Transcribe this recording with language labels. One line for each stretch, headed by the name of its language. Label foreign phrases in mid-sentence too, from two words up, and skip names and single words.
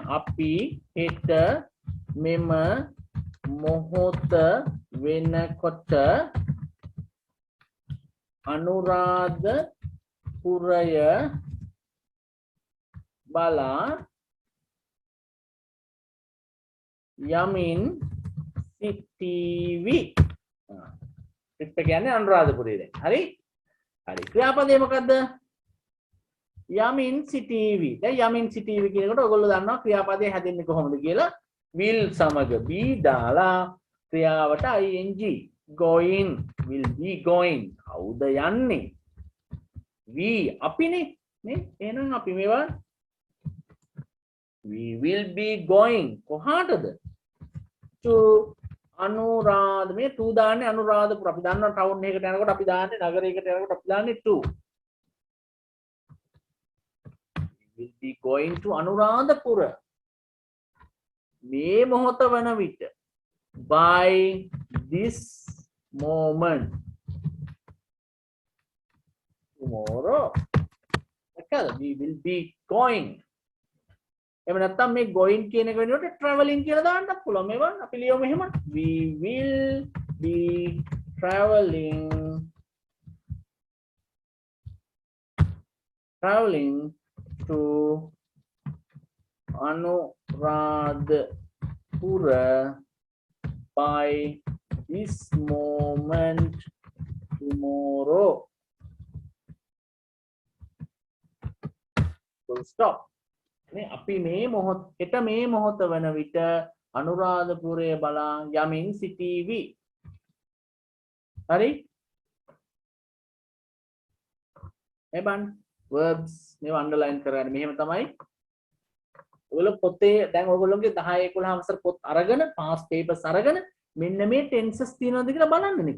Sinhala: අපි හෙට මෙම මොහොත වෙනකොට අනුරාධපුරය බලා යමින් සිටීවි. ට්‍රිප් එක යන්නේ අනුරාධපුරේ දැන්. හරි? හරි. ක්‍රියාපදේ මොකද්ද? යමින් සිටීවි. දැන් යමින් සිටීවි කියනකොට ඔයගොල්ලෝ දන්නවා ක්‍රියාපදේ හැදෙන්නේ කොහොමද කියලා.
English: will සමග be
Sinhala: දාලා ක්‍රියාවට
English: ing going will be going
Sinhala: කවුද යන්නේ? we අපිනේ නේ. එහෙනම් අපි මේවා
English: we will be going
Sinhala: කොහාටද? to අනුරාධ මේ to දාන්නේ අනුරාධපුර. අපි දන්නවා ටවුන් එකකට යනකොට අපි දාන්නේ නගරයකට යනකොට අපි දාන්නේ to.
English: We will be going to අනුරාධපුර.
Sinhala: මේ මොහොත වන විට
English: by this moment tomorrow we will be going.
Sinhala: එහෙම නැත්නම් මේ going කියන එක වෙනුවට traveling කියලා දාන්නත් පුළුවන්. මේවා අපි ලියමු එහෙම.
English: We will be traveling to Anuradhapura by this moment tomorrow. Full stop.
Sinhala: අපි මේ මොහොත හෙට මේ මොහොත වන විට අනුරාධපුරය බලා යමින් සිටීවි. හරි? එබන් verbs මේව අන්ඩර්ලයින් කරගන්න. මෙහෙම තමයි ඔයගොල්ලෝ පොතේ දැන් ඔයගොල්ලෝගේ 10 11 වසර පොත් අරගෙන
English: past papers
Sinhala: අරගෙන මෙන්න මේ tenses තියෙනවද කියලා බලන්න නිකන්.